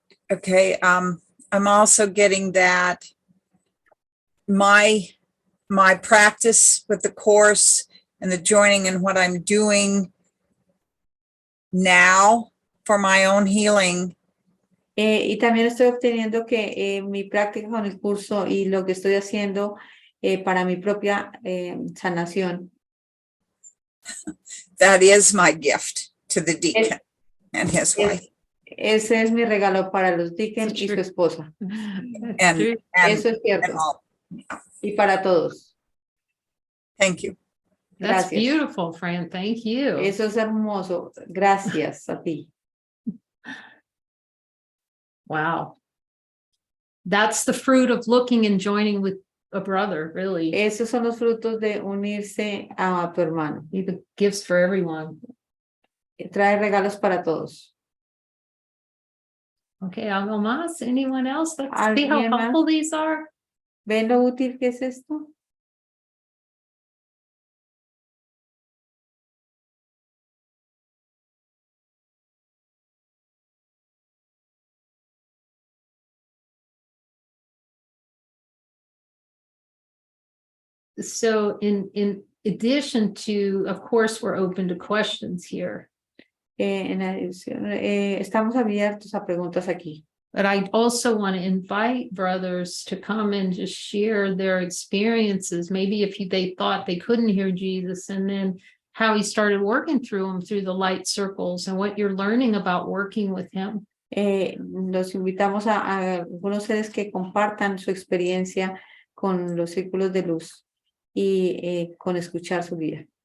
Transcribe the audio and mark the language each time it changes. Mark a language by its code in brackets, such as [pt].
[en] Okay, I'm also getting that my practice with the course and the joining and what I'm doing now for my own healing. [es] Y también estoy obteniendo que mi práctica con el curso y lo que estoy haciendo para mi propia sanación. [en] That is my gift to the deacon and his wife. [es] Ese es mi regalo para los deacon y su esposa. [en] And [es] Eso es cierto. [en] all. [es] Y para todos. [en] Thank you. That's [es] Gracias. [en] beautiful, Fran. Thank you. [es] Eso es hermoso. Gracias a ti. [en] Wow. That's the fruit of looking and joining with a brother, really. [es] Esos son los frutos de unirse a tu hermano. [en] The gifts for everyone. [es] Trae regalos para todos. [en] Okay, [es] algo más? [en] Anyone else? Let's see how [es] ¿Alguien más? [en] helpful these are. [es] ¿Ven lo útil que es esto? [en] So in addition to, of course, we're open to questions here. [es] En adición, estamos abiertos a preguntas aquí. [en] But I also want to invite brothers to come and just share their experiences. Maybe if they thought they couldn't hear Jesus, and then how he started working through them through the light circles and what you're learning about working with him. [es] Los invitamos a algunos seres que compartan su experiencia con los círculos de luz y con escuchar su vida.